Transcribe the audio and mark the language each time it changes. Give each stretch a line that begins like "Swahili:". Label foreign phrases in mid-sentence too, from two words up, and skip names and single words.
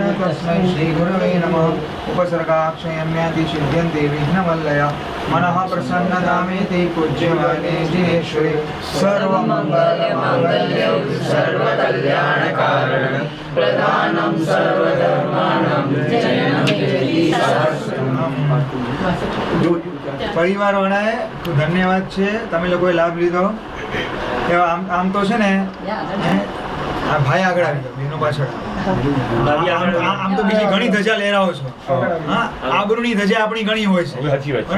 Sanskrit: तस्मै श्रीगुरवे नमः उपसर्गाक्षयम्यादि सिद्ध्यन्ते विघ्नवल्लया मनः प्रसन्नतामेति पूज्यमाने जिनेश्वरे सर्वमङ्गलमाङ्गल्ये सर्वकल्याणकारणं प्रधानं सर्वधर्माणां
Gujarati: પરિવાર વાળાએ ધન્યવાદ છે તમે લોકોએ લાભ લીધો આમ તો છે ને આ ભાઈ આગળ આવી ગયો એનો પાછળ આમ તો બીજી ઘણી ધજા લહેરાવો છો હા આબરૂની ધજા આપણી ઘણી હોય છે બરાબર